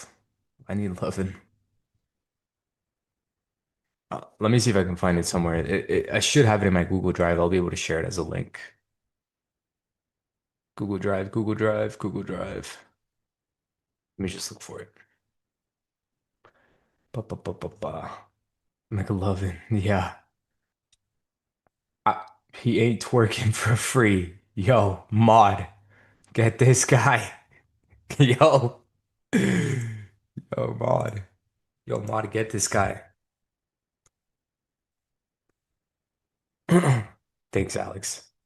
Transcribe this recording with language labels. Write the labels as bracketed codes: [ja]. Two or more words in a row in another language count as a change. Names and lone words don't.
[en] I need loving. Let me see if I can find it somewhere. I should have it in my Google Drive. I'll be able to share it as a link. Google Drive, Google Drive, Google Drive. Let me just look for it. Ba, ba, ba, ba, ba. McLovin. Yeah. I, he ain't twerking for free. Yo, mod. Get this guy. Yo. Yo, mod. Yo, mod, get this guy. Thanks, Alex.